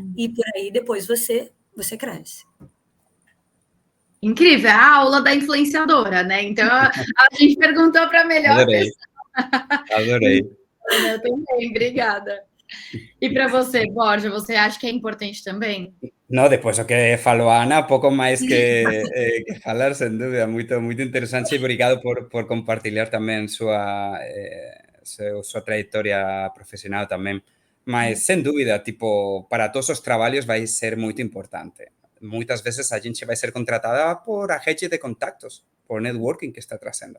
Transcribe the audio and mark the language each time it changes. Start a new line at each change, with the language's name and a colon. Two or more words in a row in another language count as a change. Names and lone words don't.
Portuguese: E por aí depois você cresce. Incrível, a aula da influenciadora, né? Então, a gente perguntou para a melhor pessoa. Adorei. Eu também, obrigada. E para você, Borja, você acha que é importante também?
Galician: No, depois do que falou a Ana, pouco máis que falar, sen dúbida, moito interesante e obrigado por compartilhar tamén súa trayectoria profesional tamén. Mas, sen dúbida, tipo, para todos os traballos vai ser moito importante. Moitas veces a gente vai ser contratada por a rede de contactos, por networking que está trazendo.